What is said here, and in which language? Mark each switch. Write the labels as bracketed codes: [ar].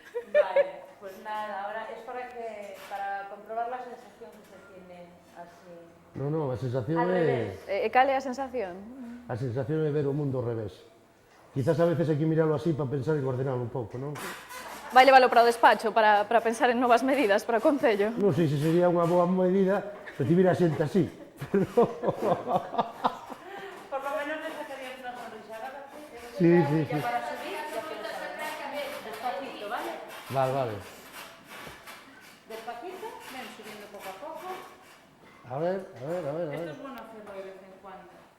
[es] Vale, pues nada, ahora es para comprobar la sensación que se tiene así. [gl] Non, a sensación [es] Al revés. [gl] E cal é a sensación? A sensación é ver o mundo ao revés. Quizás a veces hai que mirarlo así para pensar e ordenarlo un pouco, non? Vai leválo para o despacho para pensar en novas medidas para o Concello. Non sei se sería unha boa medida recibir a xente así, pero... [es] Por lo menos le sacarías una sonrisa. Agárrate, Sí. ya para subir, ya puedes saber. Despacito, ¿vale? Vale. Despacito, ven subiendo poco a poco. A ver. Esto es bueno hacerlo de vez en cuando.